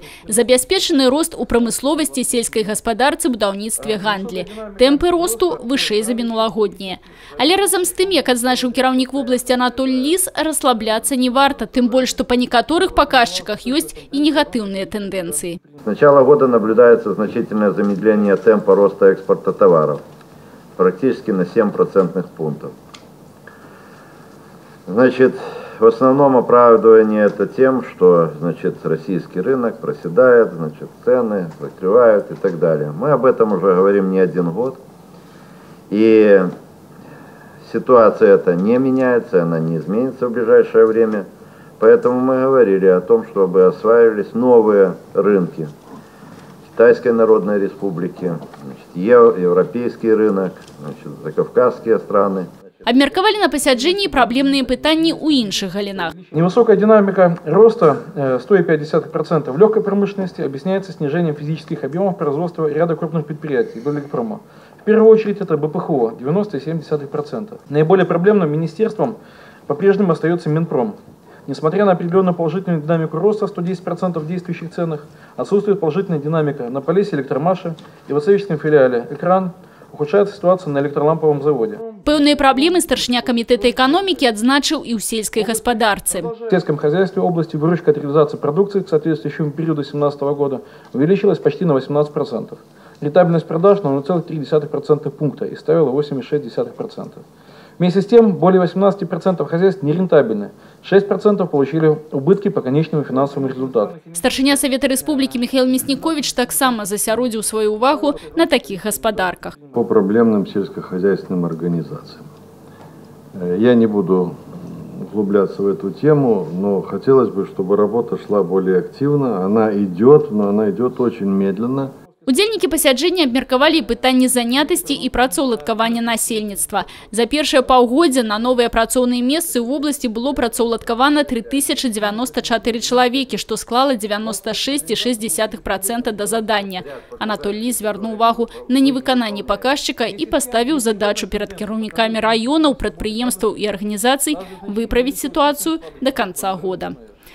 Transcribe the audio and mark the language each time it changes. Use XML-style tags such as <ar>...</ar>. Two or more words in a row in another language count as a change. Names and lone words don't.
<be>Забяспечаны рост у прамысловасці, сельскай гаспадарцы, будаўніцтве, гандлі. Тэмпы росту вышэй за мінулагоднія. Але разам з тым, як адзначыў кіраўнік вобласці Анатоль Ліс, расслабляцца не варта, тым больш, што па некаторых паказчыках ёсць і негатыўныя тэндэнцыі.</be> <ru>С начала года наблюдается значительное замедление темпа роста экспорта товаров, практически на 7 процентных пунктов. Значит, в основном оправдывание это тем, что, значит, российский рынок проседает, значит, цены закрывают и так далее. Мы об этом уже говорим не один год. И ситуация эта не меняется, она не изменится в ближайшее время. Поэтому мы говорили о том, чтобы осваивались новые рынки. Китайской Народной Республики, значит, европейский рынок, значит, закавказские страны.</ru> <be>Абмеркавалі на пасяджэнні праблемныя пытанні ў іншых галінах.</be> <ru>Невысокая динамика роста 1,5% в легкой промышленности объясняется снижением физических объемов производства ряда крупных предприятий Долгпрома. В первую очередь это БПХО 90,7%. Наиболее проблемным министерством по-прежнему остается Минпром. Несмотря на определенную положительную динамику роста 110% в действующих ценах, отсутствует положительная динамика на Полесье Электромаше и в Ацевичском филиале «Экран». Ухудшается ситуация на электроламповом заводе.</ru> <be>Пэўныя праблемы старшыня камітэта эканомікі адзначыў і ў сельскай гаспадарцы.</be> <ru>В сельском хозяйстве области выручка от реализации продукции к соответствующему периоду 2017 года увеличилась почти на 18%. Рентабельность продаж на 0,3% пункта и ставила 8,6%. Вместе с тем, более 18% хозяйств нерентабельны. 6% получили убытки по конечному финансовому результату.</ru> <be>Старшыня Совета Республики Михаил Мясникович таксама засяродзіў свою увагу на таких господарках.</be> <ru>По проблемным сельскохозяйственным организациям. Я не буду углубляться в эту тему, но хотелось бы, чтобы работа шла более активно. Она идет, но она идет очень медленно.</ru> <be>Удзельнікі пасяджэння абмеркавалі пытанні занятасці і працаўладкавання насельніцтва. За першае паўгоддзе на новыя працоўныя месцы ў вобласці было працаўладкавана 3094 чалавекі, што склала 96,6% да задання. Анатоль Ліс звярнуў увагу на невыкананне паказчыка і паставіў задачу перад кіраўнікамі раёнаў, прадпрыемстваў і арганізацый выправіць сітуацыю да канца года.</be>